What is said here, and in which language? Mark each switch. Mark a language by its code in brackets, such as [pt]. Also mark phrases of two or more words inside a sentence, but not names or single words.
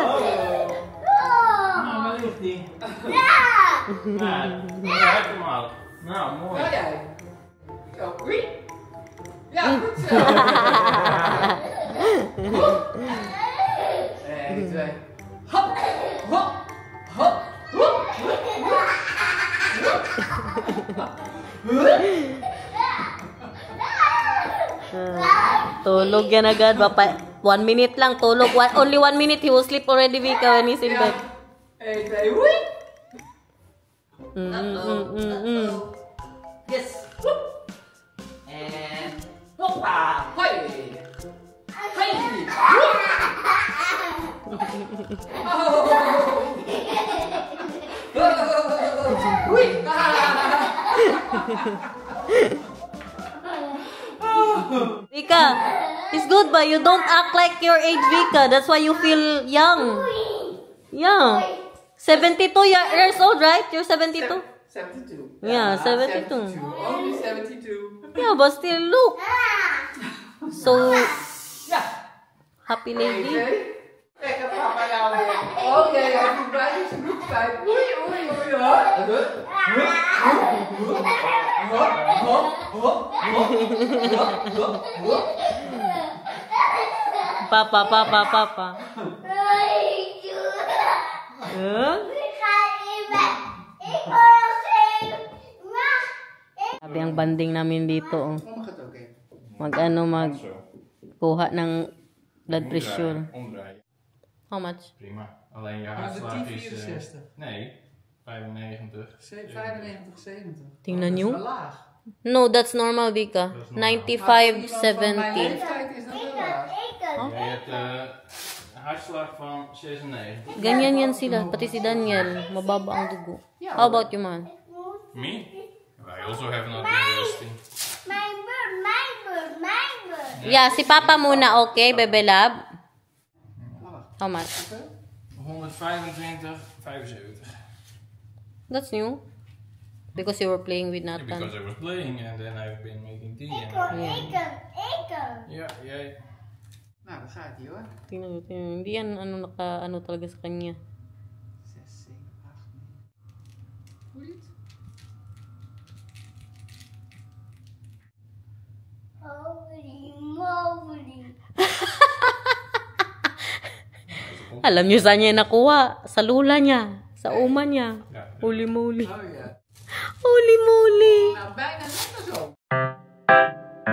[nl] Nou, waar ligt die? Nou, ja, heb hem al. Nou, mooi. Ga jij? Zo, oei. Ja, goed zo. 1, 2. Hop, hop, hop, hop, [tl] Tulog yan agad. 1 minute lang tulog. [en] Only 1 minute he will sleep already, Vika, when he's in bed. 1, 2, oei. Yes. Woep. [nl] En hoppa. Hoi. Hoi. Woep. Oh. Oei. [en] Vika, it's good but you don't act like your age, Vika. That's why you feel young. Yeah. 72 years old, right? You're 72? 72. Yeah, 72. Only 72. Yeah, but still look. So, [nl] Ja. [en] happy [nl] Oké. [en] lady. [nl] Ik heb papa jou. Oh jee, hij moet bij zijn broek kwijt. Oei, oei, oei. Papa. Huh? [tl] Sabi ang banding namin dito. Oh. [nl] Mag het ook in. [tl] Mag-kuha ng blood pressure. [nl] Omdraaien. [en] How much? [nl] Prima. Alleen je Maar de hartslag is... 1064. nee, 95. 95, 70. [tl] Tingnan [nl] Dat is [tl] nyo. [nl] wel laag. [en] No, that's normal, Vika. [nl] Dat is normal. 95, Maar iemand van mijn 70. leeftijd is dat wel laag. Jij hebt een hartslag van 96. [tl] Ganyan yan sila, pati si Daniel. Mababa ang dugo. [en] How about you, man? Me? I also have not been resting. My bird. Yeah, [tl] si Papa muna, okay, Bebe Lab? [en] How much? 125, 75. That's new. Because you were playing with Yeah, because Nathan. I was playing and then I've been making tea. And yeah. [nl] Nou, dan gaat hij hoor. [tl] Tingnan mo, hindi yan ano talaga sa kanya. [nl] 6, 7, 8, 9. Hoe niet? Moly. [tl] Alam niyo saan niya nakuha? Sa lula niya. Sa uma niya. [nl] Ja. [en] Holy moly. [nl] Oh ja. [en] Holy moly. [nl] Nou, bijna net zo.